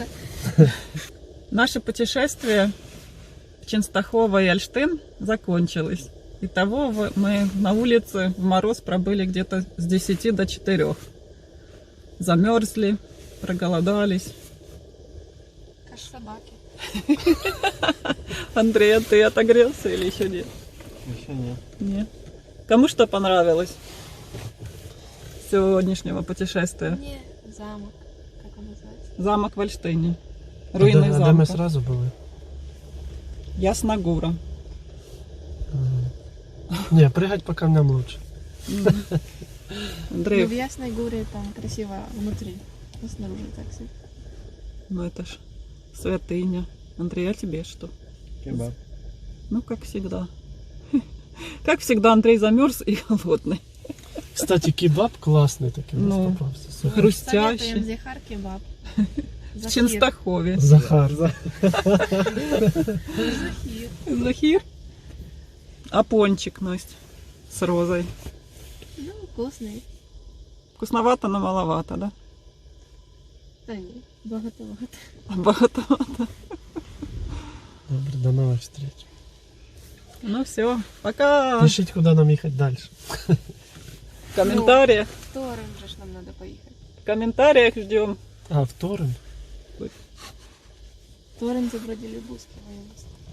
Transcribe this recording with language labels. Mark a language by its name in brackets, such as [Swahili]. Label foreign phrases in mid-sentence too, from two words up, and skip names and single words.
[Russian] Наше путешествие в Ченстахово и Ольштын закончилось. Итого мы на улице в мороз пробыли где-то с 10 до 4. Замерзли, проголодались. Как собаки. Андрей, а ты отогрелся или еще нет? [Ukrainian] Ще ні. [Russian] Нет. Кому что понравилось сегодняшнего путешествия? Не, замок. Как он называется? Замок в Ольштыне. Руины [Ukrainian] А де [Russian] замка. [Ukrainian] ми сразу були? Ясногура. [Russian] Ні, пригать по камням лучше. Андрей, Ну, в Ясной Горе там красиво внутри. Но снаружи так себе. ну это ж святыня. Андрей, а тебе что? Кебаб. Ну, как всегда. Как всегда, Андрей замерз и голодный. Кстати, кебаб классный такий у нас Ну, [Ukrainian] попався. Супер. [Russian] Советуем Хрустящий. Зихар кебаб. В Захир. Ченстахове. Захар. Захир. Захир. А пончик, Настя, с розой. Ну, вкусный. Вкусновато, но маловато, да? Да не, богато-богато. Богатовато. [Ukrainian] Добре, до нових встреч. [Russian] Ну все, пока. [Ukrainian] Пишіть, куди нам їхати далі. [Russian] В комментариях, В Торрен же ж нам надо поехать. в комментариях ждем. А, в Торрен? Торрен вроде Любузки военный.